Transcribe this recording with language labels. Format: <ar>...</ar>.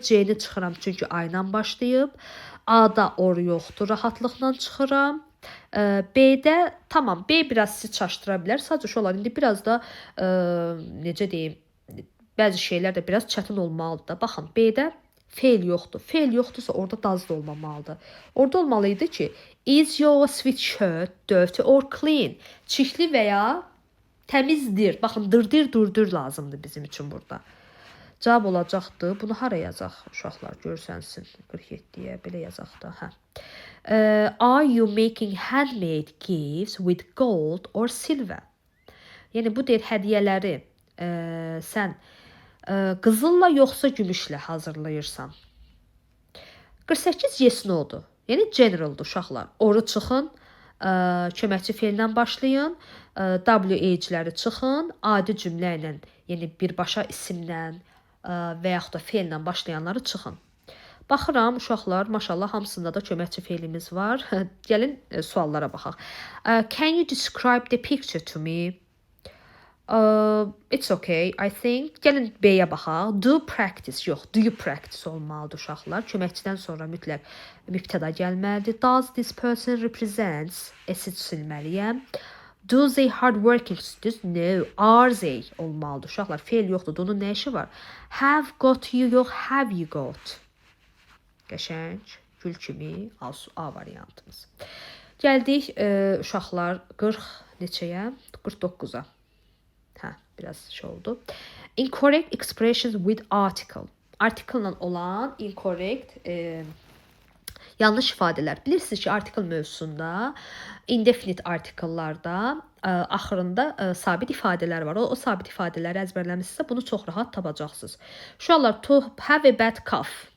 <az>C-ni çıxıram çünki A ilə başlayıb. A-da or yoxdur, rahatlıqla çıxıram. B-də tamam, B biraz sizi çaşdıra bilər. Sadəcə uşaqlar, indi biraz da necə deyim, bəzi şeylər də biraz çətin olmalıdır da. Baxın, B-də feil yoxdur. Feil yoxdursa orada does da olmamalıdır. Orada olmalıydı ki,</az> <en>is your sweatshirt dirty or clean?</en> <az>Çirkli və ya təmizdir. Baxın, dırdır, durdur lazımdır bizim üçün burada. Cavab olacaqdır. Bunu hara yazaq uşaqlar, görsənsin. 47-yə belə yazaq da.</az> <en>Are you making handmade gifts with gold or silver?</en> <az>Yəni bu deyir hədiyyələri sən qızılla yoxsa gümüşlə hazırlayırsan. 48 yes no-dur. Yəni generaldır uşaqlar. Oru çıxın, köməkçi feillə başlayın, WH-ləri çıxın, adi cümlə ilə, yəni birbaşa isimlə və yaxud da feillə başlayanları çıxın. Baxıram uşaqlar, maşallah hamısında da köməkçi feilimiz var. Gəlin suallara baxaq.</az> <en>Can you describe the picture to me? It's okay, I think.</en> <az>Gəlin B-yə baxaq.</az> <en>Do practice, yox, do you practice</en> <az>olmalıdır uşaqlar. Köməkçidən sonra mütləq mübtəda gəlməlidir.</az> <en>Does this person represents?</en> <az>S-i silməliyəm.</az> <en>Do they hard working students? No. Are they</en> <az>olmalıdır uşaqlar. Feil yoxdur. Onun nə işi var?</az> <en>Have got you, yox, have you got?</en> <az>Qəşəng, gül kimi, A variantımız. Gəldik uşaqlar 40 neçəyə? 49-a. Biraz şey oldu.</az> <en>Incorrect expressions with article.</en> <az>Article-la olan incorrect yanlış ifadələr. Bilirsiniz ki, article mövzusunda indefinite article-larda axırında sabit ifadələr var. O sabit ifadələri əzbərləmişsinizsə bunu çox rahat tapacaqsınız. Uşaqlar,</az> <en>to have a bad cough.</en>